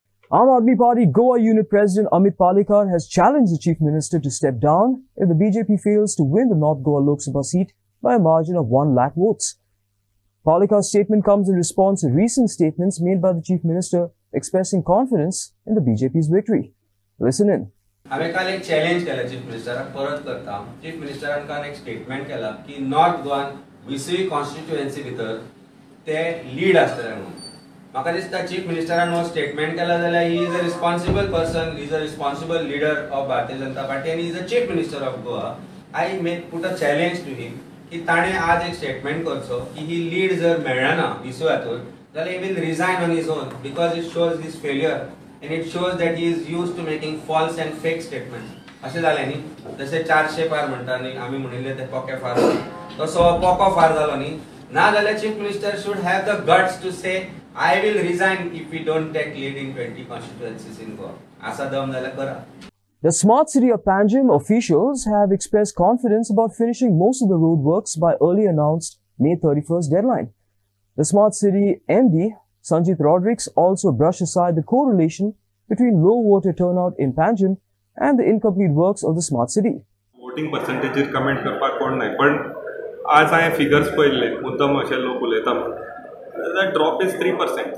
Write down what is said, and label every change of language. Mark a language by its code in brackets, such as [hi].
[en] Aam Aadmi Party Goa Unit President Amit Palekar has challenged the Chief Minister to step down if the BJP fails to win the North Goa Lok Sabha seat by a margin of 1 lakh votes. Palekar's statement comes in response to recent statements made by the Chief Minister expressing confidence in the BJP's victory. Listen in. [gom] आम्ही काल एक challenge केलं chief मिनिस्टराक परत करता. Chief मिनिस्टरान काल एक statement केला की नॉर्थ गोवान 20वी कॉन्स्टिट्युएन्सी भितर ते लीड आसतले म्हणून. म्हाका दिसता चीफ मिनिस्टरान हो स्टेटमेंट केला जाल्यार [en] He is a responsible person, he is a responsible leader of Bharatiya Janata Party and he is a chief minister of Goa. I put a challenge to him [gom] की ताणे आज एक स्टेटमेंट करचो की ही लीड जर मेळना विसू हातून जाल्यार [en] He will resign on his own because it shows his failure and it shows that he is used to making false and fake statements. [gom] असे झाले नी जसे 400 पार म्हणता नी आम्ही म्हणिल्ले ते पोके फार तसो पोको फार झालो नी ना जाल्यार chief minister [en] should have the guts to say I will resign if we don't take lead in 20 constituencies in Goa. [gom] असा दम झाला करा. [en] The Smart City of Panjim officials have expressed confidence about finishing most of the road works by early announced May 31st deadline. The Smart City MD Sanjit Rodrigues also brushed aside the correlation between low voter turnout in Panjim and the incomplete works of the smart city. [gom] Voting percentage comment करपाक कोण नाही पण आज हांवें figures पळयल्ले मुद्दम अशे लोक उलयता [en] the drop is 3%.